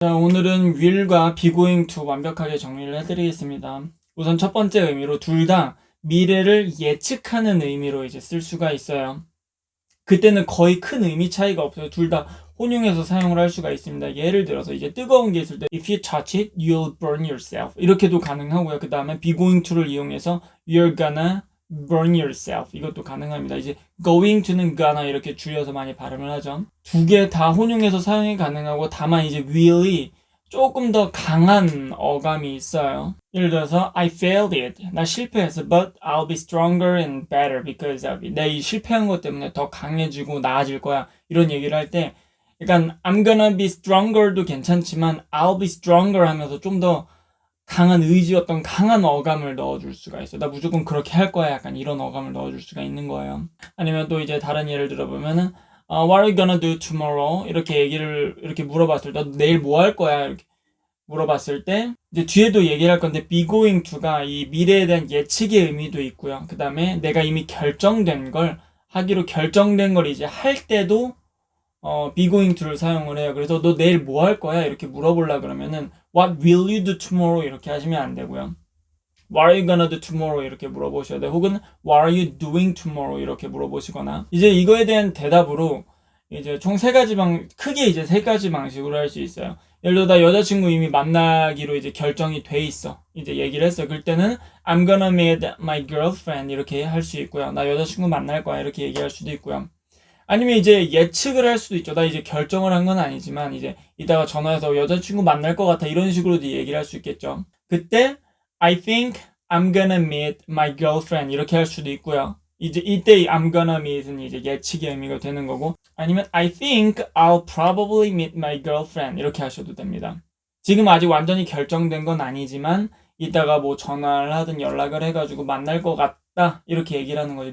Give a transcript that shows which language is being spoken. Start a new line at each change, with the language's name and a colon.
Korean: 자, 오늘은 will과 be going to 완벽하게 정리를 해드리겠습니다. 우선 첫 번째 의미로 둘 다 미래를 예측하는 의미로 이제 쓸 수가 있어요. 그때는 거의 큰 의미 차이가 없어요. 둘 다 혼용해서 사용을 할 수가 있습니다. 예를 들어서 이제 뜨거운 게 있을 때
English: if you touch it, you'll burn yourself
Korean: 이렇게도 가능하고요. 그 다음에
English: be going to를
Korean: 이용해서
English: you're gonna burn yourself
Korean: 이것도 가능합니다. 이제 going to는 gonna 이렇게 줄여서 많이 발음을 하죠. 두 개 다 혼용해서 사용이 가능하고 다만 이제 will이 조금 더 강한 어감이 있어요.
English: 예를 들어서 I failed it.
Korean: 나 실패했어.
English: But I'll be stronger and better because of it.
Korean: 내가 이 실패한 것 때문에 더 강해지고 나아질 거야. 이런 얘기를 할 때 약간
English: I'm gonna be stronger
Korean: 도 괜찮지만
English: I'll be stronger
Korean: 하면서 좀 더 강한 의지 어떤 강한 어감을 넣어줄 수가 있어요. 나 무조건 그렇게 할 거야. 약간 이런 어감을 넣어줄 수가 있는 거예요. 아니면 또 이제 다른 예를 들어보면은
English: What are you gonna do tomorrow?
Korean: 이렇게 얘기를 이렇게 물어봤을 때 내일 뭐 할 거야? 이렇게 물어봤을 때 이제 뒤에도 얘기를 할 건데 be going to가 이 미래에 대한 예측의 의미도 있고요. 그 다음에 내가 이미 결정된 걸 하기로 결정된 걸 이제 할 때도 be going to를 사용을 해요. 그래서 너 내일 뭐 할 거야? 이렇게 물어보려 그러면은
English: What will you do tomorrow?
Korean: 이렇게 하시면 안 되고요.
English: What are you gonna do tomorrow?
Korean: 이렇게 물어보셔야 돼요. 혹은
English: What are you doing tomorrow?
Korean: 이렇게 물어보시거나 이제 이거에 대한 대답으로 이제 총 크게 이제 세 가지 방식으로 할 수 있어요. 예를 들어 나 여자친구 이미 만나기로 이제 결정이 돼 있어. 이제 얘기를 했어요. 그럴 때는
English: I'm gonna meet my girlfriend
Korean: 이렇게 할 수 있고요. 나 여자친구 만날 거야 이렇게 얘기할 수도 있고요. 아니면 이제 예측을 할 수도 있죠. 나 이제 결정을 한 건 아니지만 이제 이따가 전화해서 여자친구 만날 것 같아 이런 식으로도 얘기를 할 수 있겠죠. 그때
English: I think I'm gonna meet my girlfriend
Korean: 이렇게 할 수도 있고요. 이제 이때
English: I'm gonna meet
Korean: 은 이제 예측의 의미가 되는 거고 아니면
English: I think I'll probably meet my girlfriend
Korean: 이렇게 하셔도 됩니다. 지금 아직 완전히 결정된 건 아니지만 이따가 뭐 전화를 하든 연락을 해가지고 만날 것 같다 이렇게 얘기를 하는 거죠.